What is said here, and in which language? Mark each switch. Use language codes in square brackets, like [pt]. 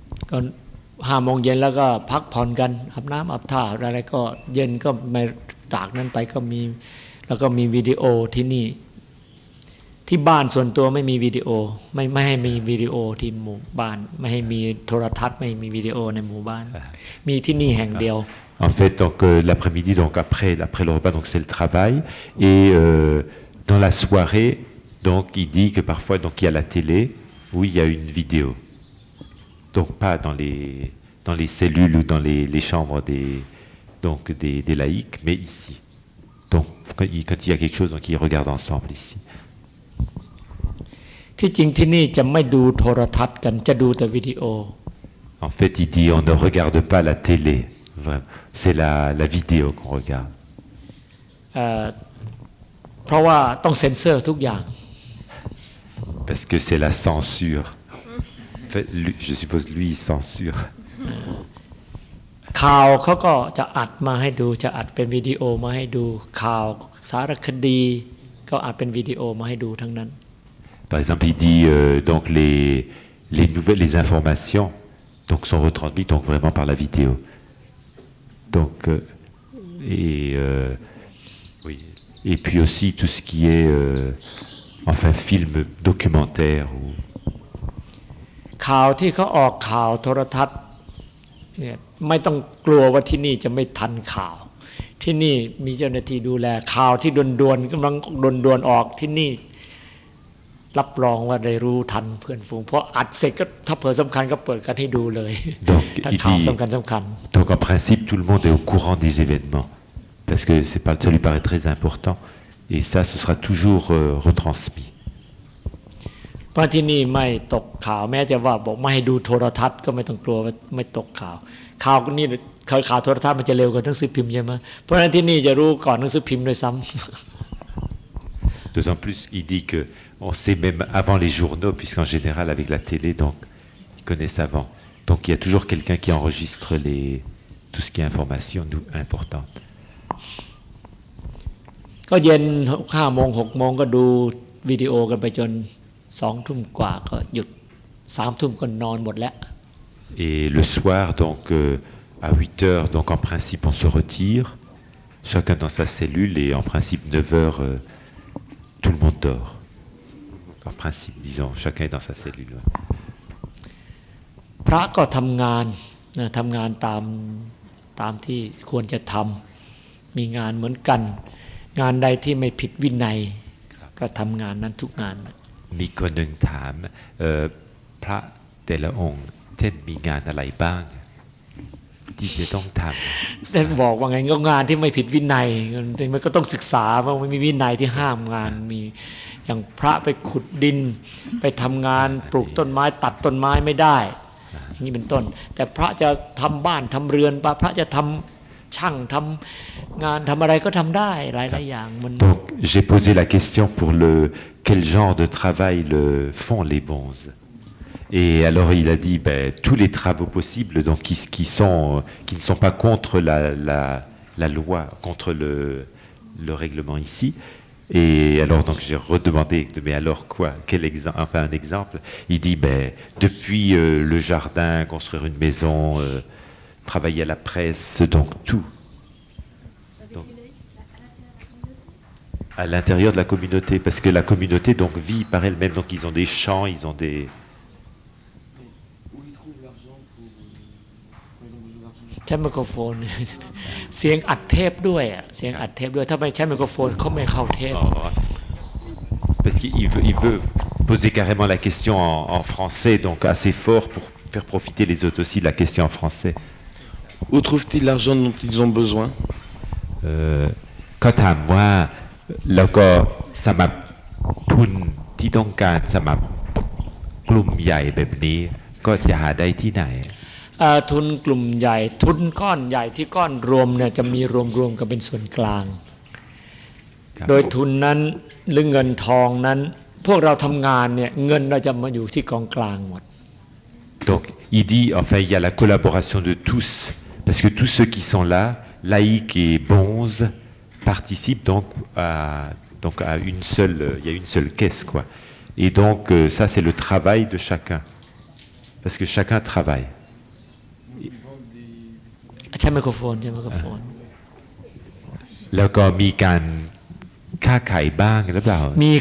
[th] ก็5:00 นเย็นแล้วก็พักผ่อนกันอาบน้ำอาบท่าอะไรก็เย็นก็ไม่จากนั้นไปก็มีแล้วก็มีวิดีโอที่นี่ที่บ้านส่วนตัวไม่มีวิดีโอไม่ให้มีวิดีโอที่หมู่บ้านไม่ให้มีโทรทัศน์ไม่มีวิดีโอในหมู่บ้านมีที่นี่แห่งเดียว [fr] En fait donc l'après-midi donc après le repas donc c'est le travail et dans la soirée donc il dit que parfois donc il y a la télé où il y a une vidéo. Donc pas dans les cellules ou dans les chambres des laïcs, mais ici. Donc quand il y a quelque chose, donc ils regardent ensemble ici. [th] ที่จริงที่นี่จะไม่ดูโทรทัศน์กันจะดูแต่วิดีโอ [fr] En fait, il dit on ne regarde pas la télé, c'est la vidéo qu'on regarde. [th] เพราะว่าต้องเซ็นเซอร์ทุกอย่าง [fr] Parce que c'est la censure. En fait, je suppose lui il censure. [th] ข่าวเขาก็จะอัดมาให้ดูจะอัดเป็นวิดีโอมาให้ดูข่าวสารคดีก็อัดเป็นวิดีโอมาให้ดูทั้งนั้น [fr] Par exemple, il dit donc les nouvelles, les informations donc sont retransmises donc vraiment par la vidéo. Donc oui. Et puis aussi tout ce qui est enfin film documentaire ou [th] ข่าวที่เขาออกข่าวโทรทัศน์เนี่ยไม่ต้องกลัวว่าที่นี่จะไม่ทันข่าวที่นี่มีเจ้าหน้าที่ดูแลข่าวที่ด่วนๆกำลังด่วนๆออกที่นี่รับรองว่าได้รู้ทันเพื่อนฝูงเพราะอัดเสร็จก็ถ้าเผื่อสำคัญก็เปิดกันให้ดูเลย [fr] donc [th] ถ้า [fr] il [th] ข่าว [fr] dit [th] สำคัญ [fr] donc en principe tout le monde est au courant des événements parce que c'est pas ça lui paraît très important et ça ce sera toujours retransmis. [th] เพราะที่นี่ไม่ตกข่าวแม้จะว่าบอกไม่ให้ดูโทรทัศน์ก็ไม่ต้องกลัวว่าไม่ตกข่าวข่าวนี่ข่าวโทรทัศน์มันจะเร็วกว่าหนังสือพิมพ์ใช่ไหมเพราะฉะนั้นที่นี่จะรู้ก่อนหนังสือพิมพ์ด้วยซ้ำ [fr] D'autant plus, il dit que on sait même avant les journaux, puisqu'en général avec la télé, donc ils connaissent avant. Donc il y a toujours quelqu'un qui enregistre tout ce qui est information importante. [th] ก็เย็น5 โมง 6 โมงก็ดูวิดีโอกันไปจน2 ทุ่มกว่าก็หยุด3 ทุ่มก็นอนหมดแล้ว [fr] Et le soir, donc à 8 heures, donc en principe on se retire, chacun dans sa cellule, et en principe 9 heures, tout le monde dort. En principe, disons, chacun est dans sa cellule. Ouais. [th] พระก็ทำงานนะทำงานตามที่ควรจะทำมีงานเหมือนกัน งานใดที่ไม่ผิดวินัยก็ทำงานนั้นทุกงาน มีคนหนึ่งถามพระแต่ละองค์เช่นมีงานอะไรบ้างที่จะต้องทำ แต่บอกว่าไงก็งานที่ไม่ผิดวินัยมันก็ต้องศึกษาว่ามันมีวินัยที่ห้ามงานมีอย่างพระไปขุดดินไปทำงานปลูกต้นไม้ตัดต้นไม้ไม่ได้อย่างนี้เป็นต้นแต่พระจะทำบ้านทำเรือนพระจะทำช่างทำงานทำอะไรก็ทำได้หลายๆอย่างมัน [fr] Donc j'ai posé la question pour quel genre de travail font les bonzes. Et alors il a dit tous les travaux possibles donc qui ne sont pas contre la loi, contre le règlement ici. Et alors donc j'ai redemandé mais alors quoi, quel exemple, enfin un exemple. Il dit depuis le jardin, construire une maison, travailler à la presse, donc tout. Donc, à l'intérieur de la communauté, parce que la communauté donc vit par elle-même, donc ils ont des champs, ils ont des [th] ใช้ไมโครโฟน เสียงอัดเทปด้วยเสียงอัดเทปด้วยถ้าไม่ใช้ไมโครโฟนเขาไม่เข้าเทป [fr] parce qu'il veut poser carrément la question en français, donc assez fort pour faire profiter les autres aussi de la question en français. Où trouvent-ils l'argent dont ils ont besoin? [th] ก็ถามว่าแล้วก็สำหรับทุนที่ต้องการสำหรับกลุ่มใหญ่แบบนี้ก็จะหาได้ที่ไหน ทุนกลุ่มใหญ่ทุนก้อนใหญ่ที่ก้อนรวมเนี่ยจะมีรวมกันเป็นส่วนกลางโดยทุนนั้นหรือเงินทองนั้นพวกเราทำงานเนี่ยเงินเราจะมาอยู่ที่กองกลางหมด [fr] Donc il dit enfin il y a la collaboration de tous parce que tous ceux qui sont là laïcs et bonzes participent donc à une seule il y a une seule caisse quoi et donc ça c'est le travail de chacun parce que chacun travaille [th] ใช้ไมโครโฟนใช้ไมโครโฟน แล้วก็มีการค้าขายบ้างหรือเปล่ามี